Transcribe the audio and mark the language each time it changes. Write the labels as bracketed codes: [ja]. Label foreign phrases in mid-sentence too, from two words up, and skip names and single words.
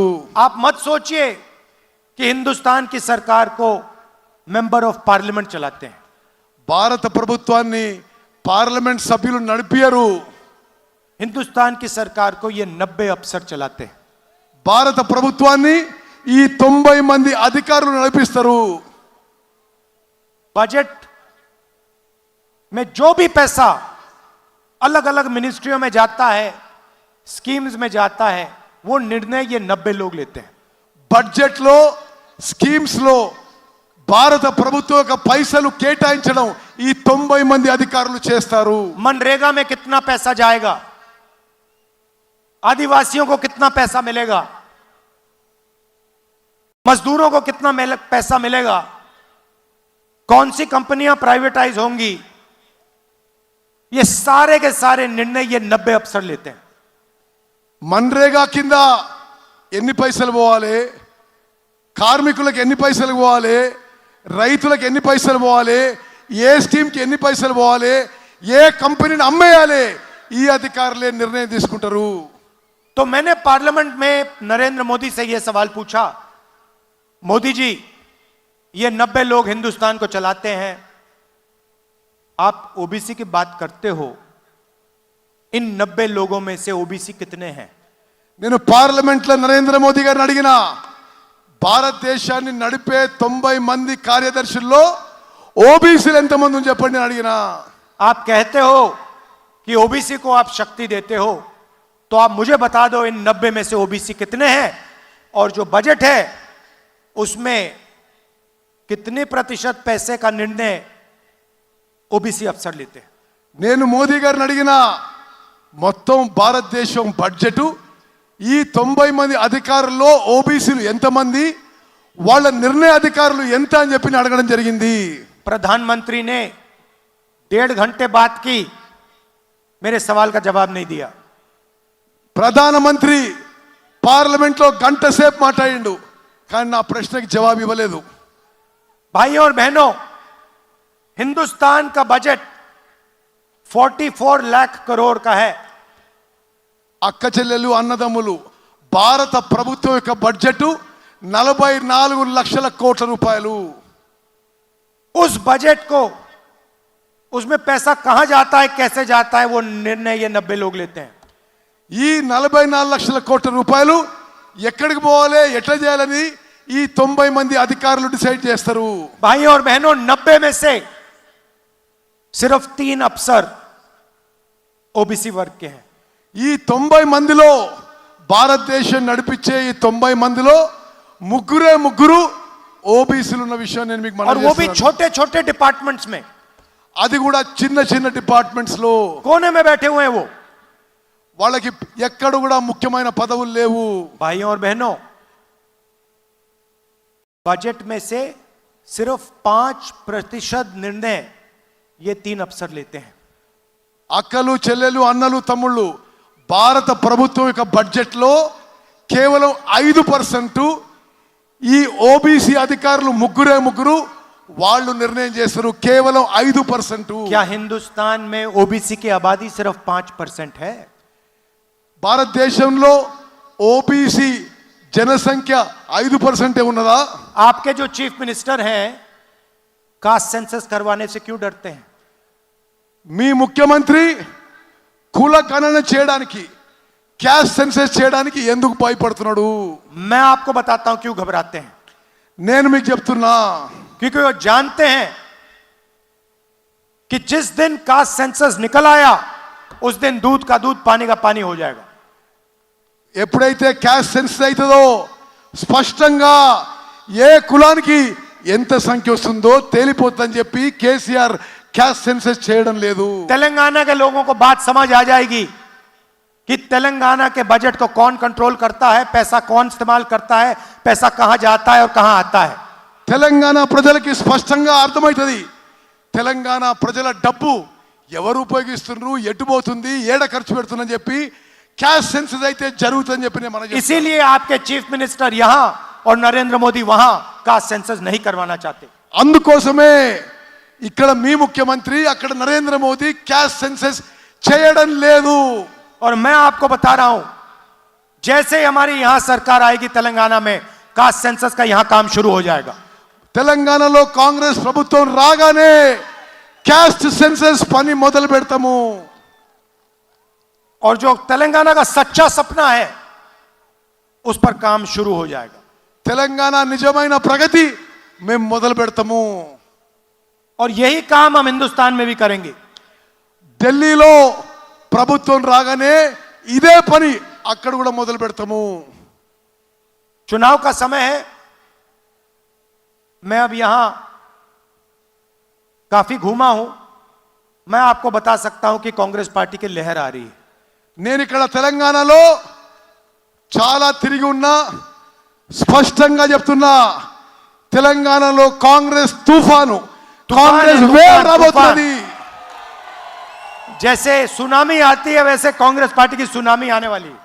[hi] आप मत सोचिए कि हिंदुस्तान की सरकार को [en] member of parliament [hi] चलाते हैं. [te] భారత ప్రభుత్వాన్ని పార్లమెంట్ సభ్యులు నడిపియరు. [hi] हिंदुस्तान की सरकार को ये 90 अफसर चलाते हैं. [te] భారత ప్రభుత్వాన్ని ఈ 90 మంది అధికారులు నడిపిస్తారు. [hi] बजट में जो भी पैसा अलग अलग मिनिस्ट्रियों में जाता है, स्कीम्स में जाता है, वो निर्णय ये 90 लोग लेते हैं. [te] బడ్జెట్ లో, స్కీమ్స్ లో భారత ప్రభుత్వం యొక్క పైసలు కేటాయించడం ఈ 90 మంది అధికారులు చేస్తారు. [hi] मनरेगा में कितना पैसा जाएगा, आदिवासियों को कितना पैसा मिलेगा, मजदूरों को कितना पैसा मिलेगा, कौन सी कंपनियां प्राइवेटाइज होंगी, ये सारे के सारे निर्णय ये 90 अफसर लेते हैं. [te] మన్రేగా కింద ఎన్ని పైసలు పోవాలి, కార్మికులకు ఎన్ని పైసలు పోవాలి, రైతులకు ఎన్ని పైసలు పోవాలి, ఏ స్కీమ్కి ఎన్ని పైసలు పోవాలి, ఏ కంపెనీని అమ్మేయాలి, ఈ అధికారులే నిర్ణయం తీసుకుంటారు. [hi] तो मैंने पार्लियामेंट में नरेंद्र मोदी से यह सवाल पूछा, मोदी जी ये 90 लोग हिंदुस्तान को चलाते हैं, आप ओबीसी की बात करते हो, इन 90 लोगों में से ओबीसी कितने हैं. [te] నేను పార్లమెంట్లో నరేంద్ర మోదీ గారిని అడిగిన, భారతదేశాన్ని నడిపే 90 మంది కార్యదర్శుల్లో ఓబీసీలు ఎంతమంది అని చెప్పండి అని అడిగిన. [hi] आप कहते हो कि ओबीसी को आप शक्ति देते हो, तो आप मुझे बता दो इन 90 में से ओबीसी कितने हैं, और जो बजट है उसमें कितने प्रतिशत पैसे का निर्णय ओबीसी अफसर लेते हैं. [te] నేను మోదీ గారిని అడిగిన, మొత్తం భారతదేశం బడ్జెట్ ఈ 90 మంది అధికారుల్లో ఓబీసీలు ఎంతమంది, వాళ్ళ నిర్ణయ అధికారులు ఎంత అని చెప్పి అడగడం జరిగింది. [hi] प्रधानमंत्री ने 1.5 घंटे बात की, मेरे सवाल का जवाब नहीं दिया. [te] ప్రధానమంత్రి పార్లమెంట్లో గంట సేపు మాట్లాడిండు, కానీ నా ప్రశ్నకి జవాబు ఇవ్వలేదు. [hi] भाइयों और बहनों, हिंदुस्तान का बजट 44 लाख करोड़ का है. [te] అక్క చెల్లెలు అన్నదమ్ములు, భారత ప్రభుత్వం యొక్క బడ్జెట్ 44 లక్షల కోట్ల రూపాయలు. [hi] उस बजट को, उसमें पैसा कहां जाता है, कैसे जाता है, वो निर्णय ये 90 लोग लेते हैं. [te] ఈ 44 లక్షల కోట్ల రూపాయలు ఎక్కడికి పోవాలి, ఎట్లా చేయాలని ఈ 90 మంది అధికారులు డిసైడ్ చేస్తారు. [hi] भाइयों और बहनों, 90 में से सिर्फ 3 अफसर ओबीसी वर्ग के हैं. [te] ఈ 90 మందిలో, భారతదేశం నడిపించే ఈ 90 మందిలో ముగ్గురు ఓబీసీలు ఉన్న విషయం నేను మీకు [hi] और [te] మనవి [hi] वो भी [te] చేస్తున్నాను. [hi] छोटे छोटे डिपार्टमेंट्स में, [te] అది కూడా చిన్న చిన్న డిపార్ట్మెంట్స్ లో [hi] कोने में बैठे हुए हैं वो. [te] వాళ్ళకి ఎక్కడ కూడా ముఖ్యమైన పదవులు లేవు. [hi] भाइयों और बहनों, बजट में से सिर्फ 5% निर्णय ये 3 अफसर लेते हैं. [te] అక్కలు చెల్లెలు అన్నలు తమ్ముళ్ళు, భారత ప్రభుత్వం యొక్క బడ్జెట్ లో కేవలం 5% ఈ ఓబీసీ అధికారులు ముగ్గురు వాళ్ళు నిర్ణయం చేస్తారు. కేవలం 5%. [hi] क्या हिंदुस्तान में ओबीसी की आबादी सिर्फ 5% है? [te] భారతదేశంలో ఓబీసీ జనసంఖ్య 5% ఉన్నదా? [hi] आपके जो [en] chief minister [hi] हैं, [en] caste census [hi] करवाने से क्यों डरते हैं? [te] మీ ముఖ్యమంత్రి కుల గణన చేయడానికి, [en] caste census [te] చేయడానికి ఎందుకు భయపడుతున్నాడు? [hi] मैं आपको बताता हूं क्यों घबराते हैं. [te] నేను మీకు చెప్తున్నా, [hi] क्योंकि वो जानते हैं कि जिस दिन [en] caste census [hi] निकल आया, उस दिन दूध का दूध पानी का पानी हो जाएगा. [te] ఎప్పుడైతే [en] caste census [te] అవుతుందో స్పష్టంగా ఏ కులానికి ఎంత సంఖ్య వస్తుందో తేలిపోతుందని చెప్పి కేసీఆర్ [en] caste census [te] చేయడం లేదు. [hi] तेलंगाना के लोगों को बात समझ आ जाएगी कि तेलंगाना के बजट को कौन कंट्रोल करता है, पैसा कौन इस्तेमाल करता है, पैसा कहां जाता है और कहां आता है. [te] తెలంగాణ ప్రజలకి స్పష్టంగా అర్థమవుతుంది తెలంగాణ ప్రజల డబ్బు ఎవరు ఉపయోగిస్తున్నారు, ఎటుపోతుంది, ఏడ ఖర్చు పెడుతుందని చెప్పి [en] caste census [te] అయితే జరుగుతుందని చెప్పి నేను మనం [hi] इसीलिए आपके [en] chief minister [hi] यहां और नरेंद्र मोदी वहां [en] caste census [hi] नहीं करवाना चाहते. [te] అందుకోసమే ఇక్కడ మీ ముఖ్యమంత్రి, అక్కడ నరేంద్ర మోదీ [en] caste census [te] చేయడం లేదు. [hi] और मैं आपको बता रहा हूं, जैसे हमारी यहां सरकार आएगी तेलंगाना में, [en] caste census [hi] का यहां काम शुरू हो जाएगा. [te] తెలంగాణలో కాంగ్రెస్ ప్రభుత్వం రాగానే [en] caste census [te] పని మొదలు పెడతాము. [hi] और जो तेलंगाना का सच्चा सपना है, उस पर काम शुरू हो जाएगा. [te] తెలంగాణ నిజమైన ప్రగతి మేము మొదలు పెడతాము. [hi] और यही काम हम हिंदुस्तान में भी करेंगे. [te] ఢిల్లీలో ప్రభుత్వం రాగానే ఇదే పని అక్కడ కూడా మొదలు పెడతాము. [hi] चुनाव का समय है. मैं अब यहां काफी घूमा हूं. मैं आपको बता सकता हूं कि कांग्रेस पार्टी की लहर आ रही है. [te] నేను ఇక్కడ తెలంగాణలో చాలా తిరిగి ఉన్నా, స్పష్టంగా చెప్తున్నా, తెలంగాణలో కాంగ్రెస్ తుఫాను, కాంగ్రెస్ వేవ్ రాబోతున్నది. [hi] जैसे सुनामी आती है, वैसे कांग्रेस पार्टी की सुनामी आने वाली है.